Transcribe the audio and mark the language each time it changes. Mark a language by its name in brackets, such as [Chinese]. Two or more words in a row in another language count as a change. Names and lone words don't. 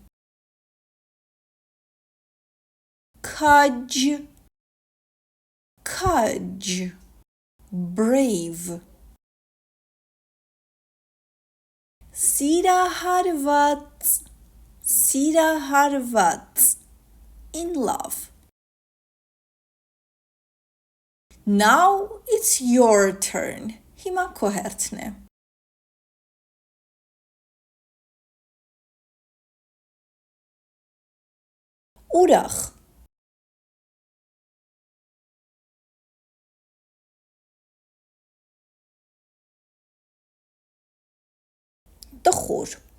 [Armenian] Քաջ, քաջ, brave. Սիրահարված, սիրահարված, [English] in love. Now it's your turn. [Armenian] Հիմա քո հերթն է։ Ուրախ, տխուր,